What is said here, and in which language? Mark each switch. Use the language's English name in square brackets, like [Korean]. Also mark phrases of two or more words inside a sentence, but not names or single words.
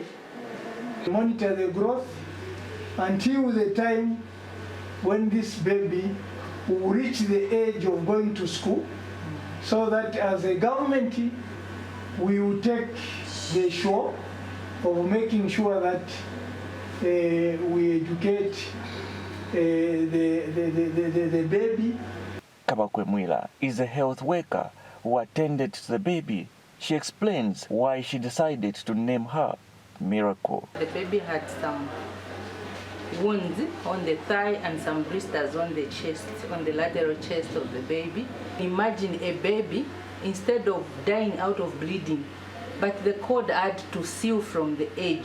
[English] Monitor the growth until the time when this baby will reach the age of going to school, so that as a government we will take the show of making sure that we educate the baby. Kabakwe Mwila is a health worker who attended to the baby. She explains why she decided to name her Miracle. The baby had some wounds on the thigh and some blisters on the chest, on the lateral chest of the baby. Imagine a baby, instead of dying out of bleeding, but the cord had to seal from the edge.